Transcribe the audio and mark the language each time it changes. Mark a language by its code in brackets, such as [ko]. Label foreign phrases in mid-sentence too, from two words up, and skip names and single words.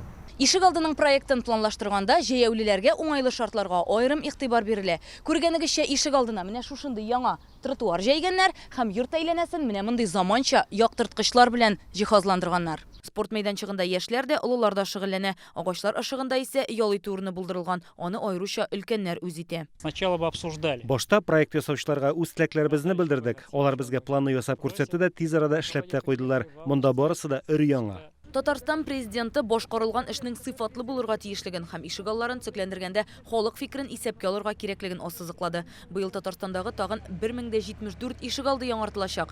[tt] ишек алдының проектын планлаштырганда җәяүлеләргә уңайлы шартларга аерым игътибар бирелә. Күргәнегезчә, ишек алдына менә шушындый яңа тротуар җәйгәннәр һәм йорт әйләнәсен менә мондый заманча яктырткычлар белән җиһазландырганнар. Спорт мәйданчыгында яшьләр дә, олылар да шөгыльләнә. Агачлар ышыгында исә ял итү урыны булдырылган. Аны аеруча өлкәннәр үз итә. [ru] Сначала бы обсуждали. [tt] Башта проект ясаучыларга үз теләкләребезне белдердек. Алар безгә планны ясап күрсәтте дә тиз арада эшләп тә куйдылар. Монда барысы да өр-яңа. Татарстан президенты башкарылган эшнең сыйфатлы булырга тиешлеген һәм ишек алларын төзекләндергәндә халык фикрен исәпкә алырга кирәклеген ассызыклады. Быел Татарстандагы тагын 1074 ишек алды яңартылачак.